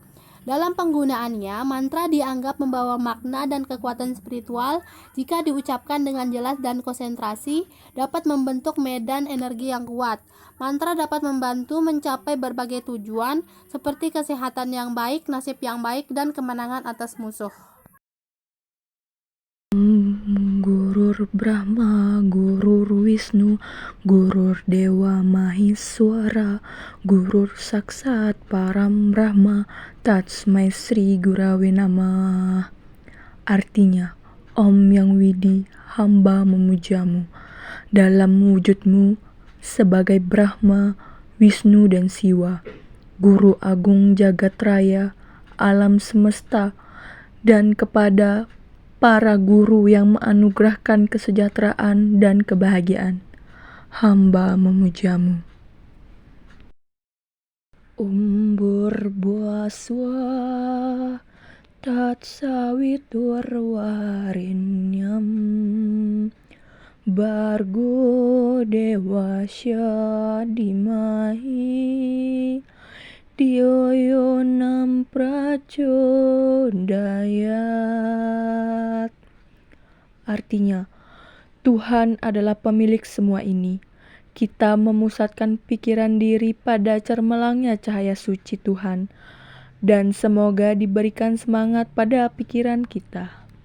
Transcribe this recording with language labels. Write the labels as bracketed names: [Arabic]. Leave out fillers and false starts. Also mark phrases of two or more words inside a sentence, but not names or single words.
[Indonesian] Dalam penggunaannya, mantra dianggap membawa makna dan kekuatan spiritual jika diucapkan dengan jelas dan konsentrasi, dapat membentuk medan energi yang kuat. Mantra dapat membantu mencapai berbagai tujuan seperti kesehatan yang baik, nasib yang baik, dan kemenangan atas musuh. [Sanskrit] गुरुर् ब्रह्मा गुरुर् विष्णु गुरुर् देवा महेश्वरा गुरुर् साक्षात् परम् ब्रह्मा तत्स्मै श्री गुरवे नमः. [Indonesian] Artinya, Om Yang Widi, hamba memujamu. Dalam wujudmu sebagai Brahma, Wisnu, dan Siwa, Guru Agung Jagat Raya, alam semesta, dan kepada para guru yang menganugerahkan kesejahteraan dan kebahagiaan. Hamba memujamu. [Sanskrit] भुवस्व तत् सवितुर् वरिन्यम् भर्गो देवस्य धीमहि धियोनम् प्रचोदयात्. [Indonesian] Artinya, Tuhan adalah pemilik semua ini. Kita memusatkan pikiran diri pada cermelangnya cahaya suci Tuhan, dan semoga diberikan semangat pada pikiran kita.